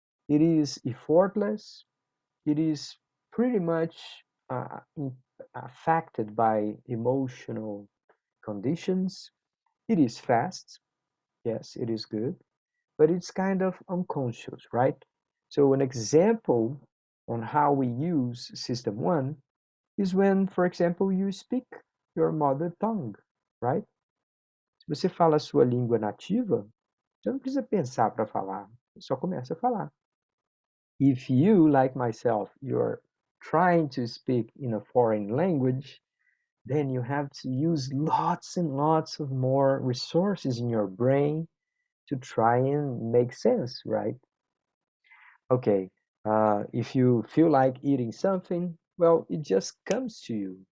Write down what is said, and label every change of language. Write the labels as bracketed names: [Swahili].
[English] It is effortless. It is pretty much affected by emotional conditions. It is fast. Yes, it is good, but it's kind of unconscious, right? So an example on how we use System 1 is when, for example, you speak your mother tongue, right? [Portuguese] Se você fala a sua língua nativa, você não precisa pensar para falar, você só começa a falar. [English] If you, like myself, you're trying to speak in a foreign language, then you have to use lots and lots of more resources in your brain to try and make sense, right? Okay, if you feel like eating something, well, it just comes to you.